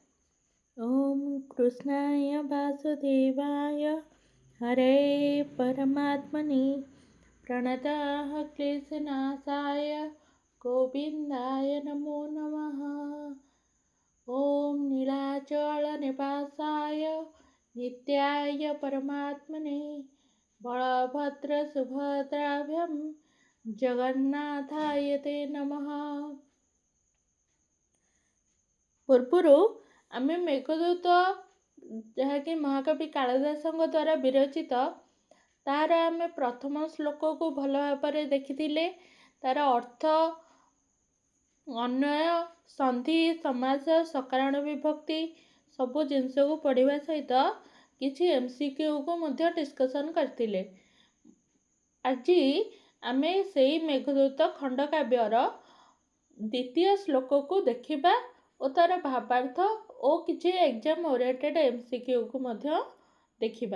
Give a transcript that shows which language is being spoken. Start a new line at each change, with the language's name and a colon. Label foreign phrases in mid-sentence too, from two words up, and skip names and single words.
Sanskrit: ओम कृष्णाय वासुदेवाय हरे परमात्मने प्रणतः क्लेशनाशाय गोविंदाय नमो नमः। ओम नीलाचल निवासाय नित्याय परमात्मने बलभद्र सुभद्राभ्याम जगन्नाथाय ते नमः।
Odia: ପୂର୍ବରୁ ଆମେ ମେଘଦୂତ ଯାହାକି ମହାକବି କାଳିଦାସଙ୍କ ଦ୍ୱାରା ବିରଚିତ ତାର ଆମେ ପ୍ରଥମ ଶ୍ଲୋକ କୁ ଭଲ ଭାବ ଦେଖିଥିଲେ। ତାର ଅର୍ଥ, ଅନ୍ୱୟ, ସନ୍ଧି, ସମାସ, ସକାରଣ ବିଭକ୍ତି ସବୁ ଜିନିଷ କୁ ପଢ଼ିବା ସହିତ କିଛି ଏମସିକ୍ୟୁ କୁ ମଧ୍ୟ ଡିସକସନ କରିଥିଲେ। ଆଜି ଆମେ ସେଇ ମେଘଦୂତ ଖଣ୍ଡକାବ୍ୟର ଦ୍ୱିତୀୟ ଶ୍ଲୋକ କୁ ଦେଖିବା ଓ ତାର ଭାବାର୍ଥ ଓ କିଛି
English: exam oriented MCQ
Odia: କୁ ମଧ୍ୟ ଦେଖିବା।